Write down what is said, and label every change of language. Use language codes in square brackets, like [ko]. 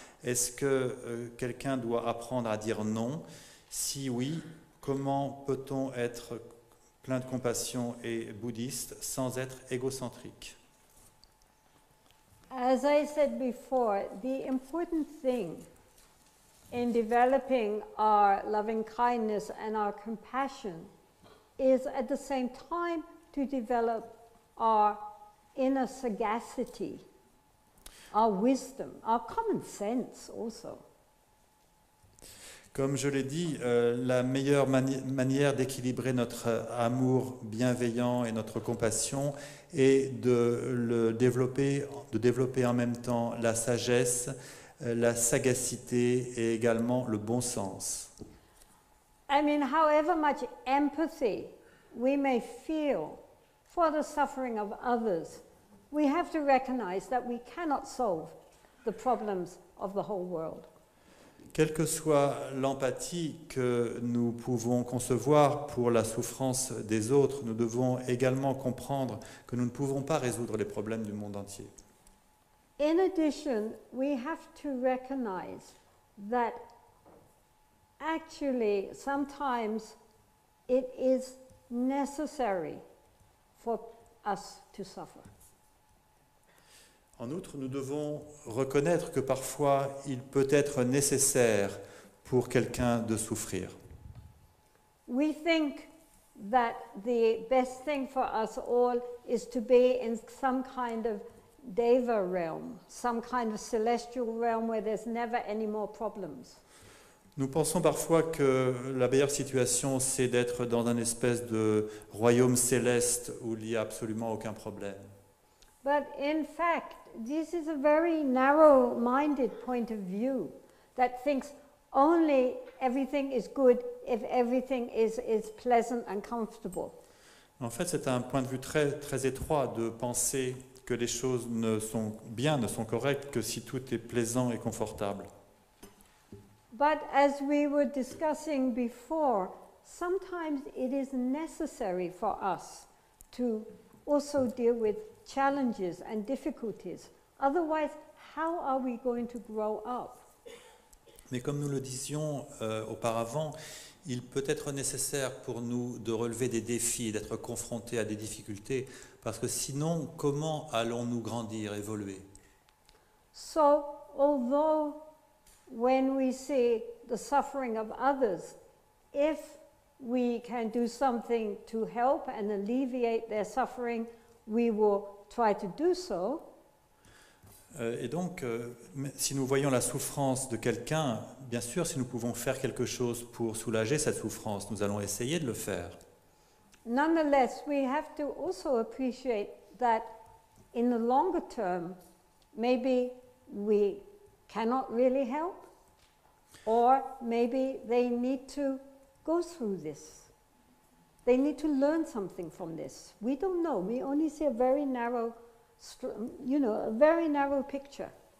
[fr] Est-ce que quelqu'un doit apprendre à dire non? Si oui, comment peut-on être plein de compassion et bouddhiste sans être égocentrique? [en] As I said before, the important thing in developing our loving kindness and our compassion is at the same time to develop our inner sagacity, our wisdom, our common sense also. [fr] Comme je l'ai dit, la meilleure manière d'équilibrer notre amour bienveillant et notre compassion est de développer en même temps la sagesse, la sagacité et également le bon sens. [en] I mean, however much empathy we may feel for the suffering of others, we have to recognize that we cannot solve the problems of the whole world. [fr] Quelle que soit l'empathie que nous pouvons concevoir pour la souffrance des autres, nous devons également comprendre que nous ne pouvons pas résoudre les problèmes du monde entier. [en] In addition, we have to recognize that actually sometimes it is necessary for us to suffer. [fr] En outre, nous devons reconnaître que parfois, il peut être nécessaire pour quelqu'un de souffrir. [en] We think that the best thing for us all is to be in some kind of deva realm, some kind of celestial realm where there's never any more problems. [fr] Nous pensons parfois que la meilleure situation, c'est d'être dans une espèce de royaume céleste où il n'y a absolument aucun problème. [en] But in fact, this is a very narrow-minded point of view that thinks only everything is good if everything is pleasant and comfortable. [fr] En fait, c'est un point de vue très, très étroit de penser que les choses ne sont correctes que si tout est plaisant et confortable. [en] But as we were discussing before, sometimes it is necessary for us to also deal with challenges and difficulties. Otherwise, how are we going to grow up? [fr] Mais comme nous le disions auparavant, il peut être nécessaire pour nous de relever des défis, d'être confrontés à des difficultés, parce que sinon, comment allons-nous grandir, évoluer? [en] So, although when we see the suffering of others, if we can do something to help and alleviate their suffering, we will try to do so. [fr] Et donc, si nous voyons la souffrance de quelqu'un, bien sûr, si nous pouvons faire quelque chose pour soulager cette souffrance, nous allons essayer de le faire. [en] Nonetheless, we have to also appreciate that in the longer term, maybe we cannot really help, or maybe they need to go through this. They need to learn something from this. We don't know. We only see a very narrow, a very narrow picture.